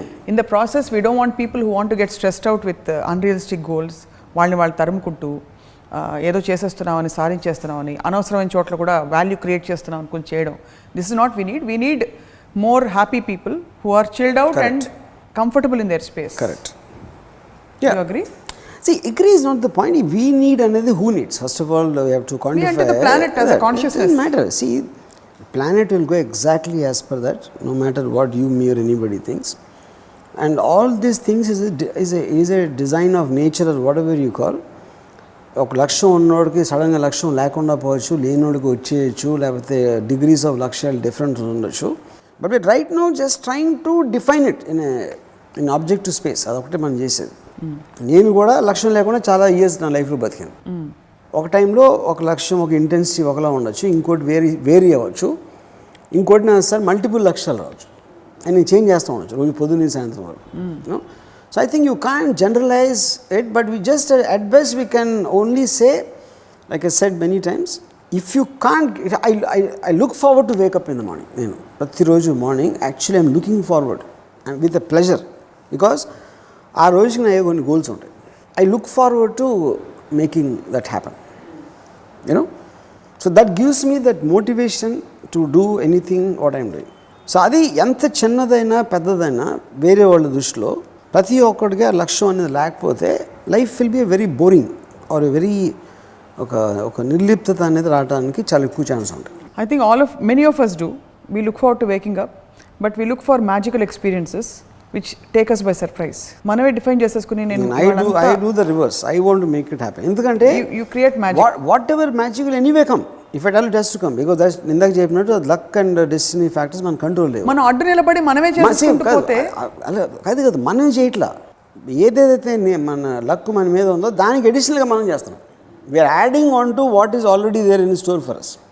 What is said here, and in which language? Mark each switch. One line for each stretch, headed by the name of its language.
English: In the process we don't want people who want to get stressed out with unrealistic goals.
Telugu: వాళ్ళు తరుముకుంటూ ఏదో చేసేస్తున్నామని, సాధించేస్తున్నామని, అనవసరమైన చోట్ల కూడా value create చేస్తున్నాం అనుకుని చేయడం.
English: This is not we need more happy people who are chilled out and comfortable in their space. Correct. You agree? See, agree is not the point. We need another who needs. First of all, we have to quantify. We enter the planet as a consciousness. It doesn't matter. See, planet will go exactly as per that, no matter what you, me or anybody thinks. And all these things is a design of nature or whatever you call.
Telugu: ఒక లక్ష్యం ఉన్నోడికి సడన్గా లక్ష్యం లేకుండా పోవచ్చు, లేనోడికి వచ్చేయచ్చు, లేకపోతే degrees of లక్ష్యాలు డిఫరెంట్ ఉండొచ్చు.
English: But we right now just trying to define it in objective space.
Telugu: అదొకటి మనం చేసేది. నేను కూడా లక్ష్యం లేకుండా చాలా ఇయర్స్ నా లైఫ్లో బతికాను. ఒక టైంలో ఒక లక్ష్యం, ఒక ఇంటెన్సిటీ ఒకలా ఉండొచ్చు, ఇంకోటి వేరీ అవ్వచ్చు, ఇంకోటి నా సార్ మల్టిపుల్ లక్ష్యాలు రావచ్చు. అండ్ నేను చేంజ్ చేస్తూ ఉండొచ్చు రోజు పొద్దున్న సాయంత్రం వరకు.
English: So I think you can't generalize it, but we just at best we can only say, like I said many times, if you can't, I look forward to wake up in the morning.
Telugu: నేను ప్రతిరోజు
English: morning actually I'm looking forward and with a pleasure, because
Telugu: ఆ రోజుకి నా కొన్ని goals ఉంటాయి.
English: I look forward to making that happen, you know. So that gives me that motivation to do anything what I'm doing.
Telugu: So అది ఎంత చిన్నదైనా పెద్దదైనా వేరే వాళ్ళ దృష్టిలో ప్రతి ఒక్కడికి ఆ లక్ష్యం అనేది లేకపోతే
English: life will be very boring or very
Telugu: ఒక నిర్లిప్తత అనేది రావడానికి చాలా ఎక్కువ ఛాన్స్ ఉంటుంది.
English: I think many of us do. We look forward to waking up, but we look for magical experiences which take us by surprise.
Telugu: మనమే define చేసేసుకుని
English: I do the reverse. I want to make it happen.
Telugu: ఎందుకంటే
English: you create magic. Whatever magic will anyway come. If at all it has to come, because that's
Telugu: ఇందాక చెప్పినట్టు luck and destiny factors మన control లేవు. మనం అడ్డు నిలబడి మనమే చేసుకుంటూ పోతే అలా కాదు, మనమే చేయట్లా. ఏదైతే మన లక్ మన మీద ఉందో దానికి అడిషనల్గా మనం చేస్తున్నాం.
English: We're adding on to what is already there in store for us.